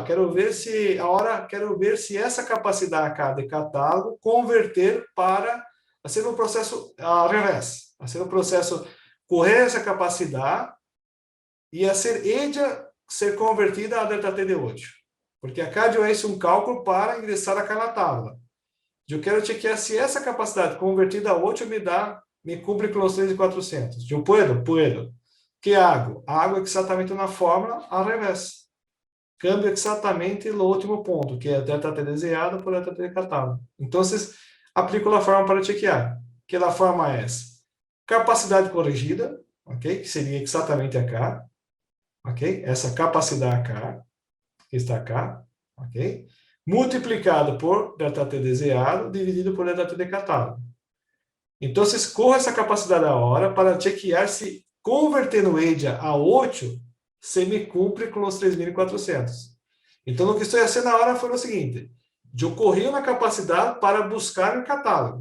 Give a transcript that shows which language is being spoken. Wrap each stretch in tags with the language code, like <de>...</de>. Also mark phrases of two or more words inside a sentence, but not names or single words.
<pt>Quero ver se essa capacidade acá de catálogo converter para ser um processo ao revés, a ser um processo correr essa capacidade e a ser ser convertida a ΔT de 8. Porque acá eu faço um cálculo para ingressar acá na tabla. Eu quero chequear se essa capacidade convertida a 8 me cumpre com os 3.400.</pt> <es>Eu puedo? Puedo. Que hago?</es> <pt>Hago exatamente na fórmula ao revés. Cambio exatamente no último ponto, que é ΔT desejado por ΔT de catálogo. Então, aplico a forma para chequear. Que a forma é capacidade corrigida, ok? Que seria exatamente acá, ok? Essa capacidade acá, que está acá, ok? Multiplicado por ΔT desejado, dividido por ΔT de catálogo. Então, corro essa capacidade a hora para chequear se convertendo EDIA a 8, se me cumpre com os 3.400. Então, o que estou fazendo na hora foi o seguinte: eu corri na capacidade para buscar no catálogo.</pt>